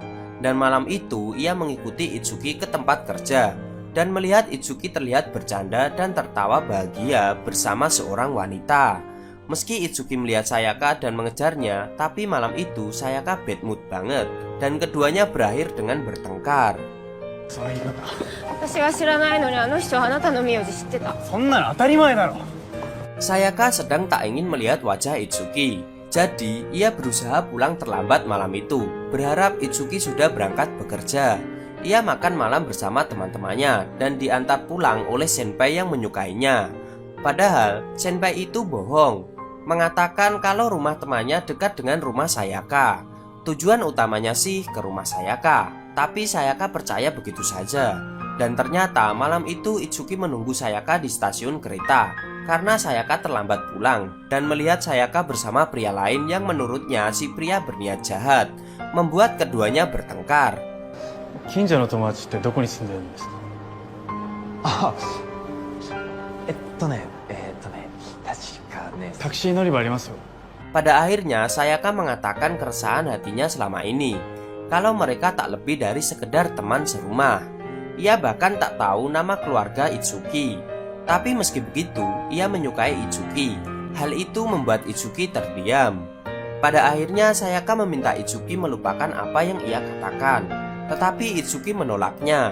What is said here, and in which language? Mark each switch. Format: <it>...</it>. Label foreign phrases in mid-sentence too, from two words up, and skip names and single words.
<id>Dan malam itu ia mengikuti Itsuki ke tempat kerja dan melihat Itsuki terlihat bercanda dan tertawa bahagia bersama seorang wanita. Meski Itsuki melihat Sayaka dan mengejarnya, tapi malam itu Sayaka</id> <en>bad mood</en> <id>banget dan keduanya berakhir dengan bertengkar.</id> <ja>私は知らないのにあの人はあなたの名字知ってた。そんなの当たり前だろ。</ja> <id>Sayaka sedang tak ingin melihat wajah Itsuki. Jadi, ia berusaha pulang terlambat malam itu, berharap Itsuki sudah berangkat bekerja. Ia makan malam bersama teman-temannya dan diantar pulang oleh senpai yang menyukainya. Padahal, senpai itu bohong, mengatakan kalau rumah temannya dekat dengan rumah Sayaka. Tujuan utamanya sih ke rumah Sayaka, tapi Sayaka percaya begitu saja. Dan ternyata malam itu Itsuki menunggu Sayaka di stasiun kereta karena Sayaka terlambat pulang dan melihat Sayaka bersama pria lain yang menurutnya si pria berniat jahat, membuat keduanya bertengkar.</id> <ja>近所の友達ってどこに住んでるんですか？あ、確かね。タクシー乗り場ありますよ。</ja> <id>Pada akhirnya Sayaka mengatakan keresahan hatinya selama ini, kalau mereka tak lebih dari sekedar teman serumah. Ia bahkan tak tahu nama keluarga Itsuki. Tapi meski begitu, ia menyukai Itsuki. Hal itu membuat Itsuki terdiam. Pada akhirnya Sayaka meminta Itsuki melupakan apa yang ia katakan, tetapi Itsuki menolaknya.</id>